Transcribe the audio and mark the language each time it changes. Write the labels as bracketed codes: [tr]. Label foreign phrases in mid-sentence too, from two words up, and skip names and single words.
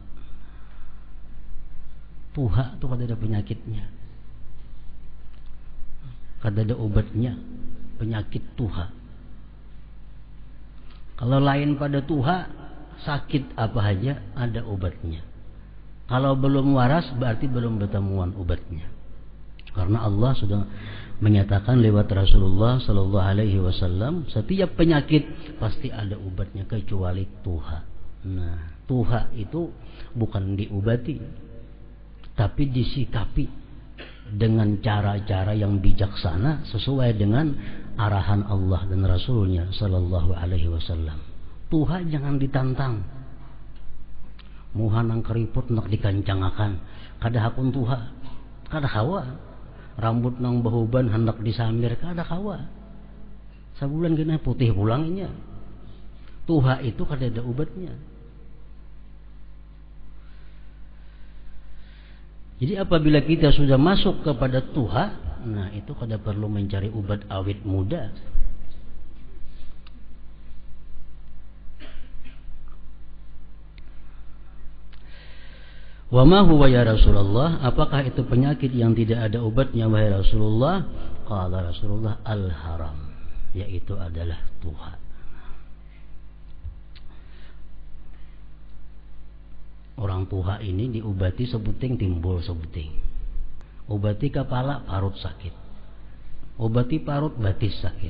[bjn] Tuha itu kada ada penyakitnya, kada ada obatnya, penyakit tuha. Kalau lain pada tuha, sakit apa aja ada obatnya. Kalau belum waras berarti belum bertemuan obatnya. [id] Karena Allah sudah menyatakan lewat Rasulullah [ar] صلى الله عليه وسلم, [id] setiap penyakit pasti ada obatnya kecuali tuha. Nah, tuha itu bukan diobati, tapi disikapi dengan cara-cara yang bijaksana sesuai dengan arahan Allah dan Rasulnya [ar] صلى الله عليه وسلم. [bjn] Tuha jangan ditantang. Muhanang keriput nak dikancangakan, kada hakun tuha, kada kawa. Rambut nang bahuban hendak disamir, kada kawa. Sabulan kena putih pulangnya. Tuha itu kada ada obatnya. Jadi apabila kita sudah masuk kepada tuha, nah itu kada perlu mencari obat awet muda. [ar] وما هو يا رسول الله, [id] apakah itu penyakit yang tidak ada obatnya wahai Rasulullah? [ar] قال رسول الله, [id] al-haram, yaitu adalah tuha. [bjn] Orang tuha ini diobati sebuting timbul sebuting. Obati kepala parut sakit. Obati parut batis sakit.